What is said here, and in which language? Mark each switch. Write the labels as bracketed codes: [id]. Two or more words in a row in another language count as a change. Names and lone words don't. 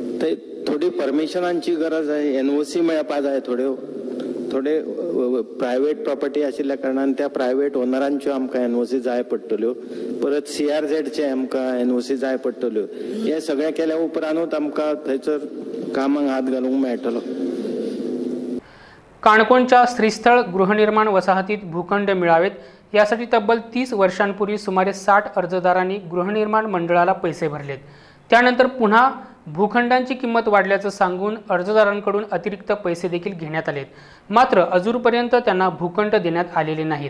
[kok] थंय थोडी परमिशनांची गरज आहे, एनओसी मेळपा जाय, थोडे [en] private property [kok] आशिल्ल्या कारणान त्या प्रायव्हेट ओनरांच्यो आमकां एनओसी जाय पडटल्यो, परत सीआरझेडचे आमकां एनओसी जाय पडटल्यो. हे सगळें केल्या उपरांतूच आमकां थंयसर कामाक हात घालूंक मेळटलो. [mr] काणकोणच्या श्रीस्थळ गृहनिर्माण वसाहतीत भूखंड मिळावेत यासाठी तब्बल 30 वर्षांपूर्वी सुमारे 60 अर्जदारांनी गृहनिर्माण मंडळाला पैसे भरलेत। त्यानंतर पुन्हा भूखंडांची किंमत वाढल्याचं सांगून अर्जदारांकडून अतिरिक्त पैसे देखील घेण्यात आलेत। मात्र अजूनपर्यंत त्यांना भूखंड देण्यात आलेले नाहीत।